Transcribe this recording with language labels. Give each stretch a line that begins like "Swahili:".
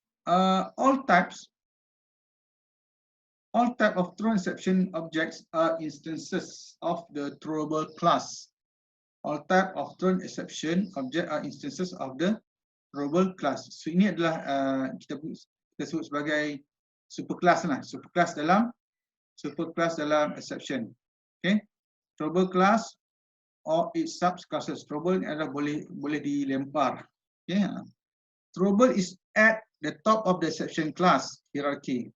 English: All type of thrown exception objects are instances of the throwable class. All type of thrown exception object are instances of the throwable class.
Malay: So ini adalah kita sebut sebagai superclass lah. Superclass dalam exception. Okay.
English: Throwable class or its subclasses. Throwable
Malay: adalah boleh dilempar.
English: Okay. Throwable is at the top of the exception class hierarchy.